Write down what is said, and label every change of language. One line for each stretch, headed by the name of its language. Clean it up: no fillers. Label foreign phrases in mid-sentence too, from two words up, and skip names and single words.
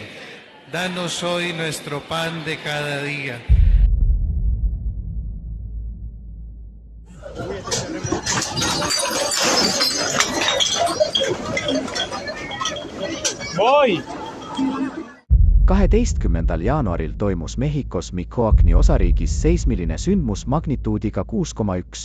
Spanish: Danos hoy nuestro pan de cada día. Voi!
Estonian: 12. jaanuaril toimus Mehhikos Michoacani osariigis seismiline sündmus magnituudiga 6,1.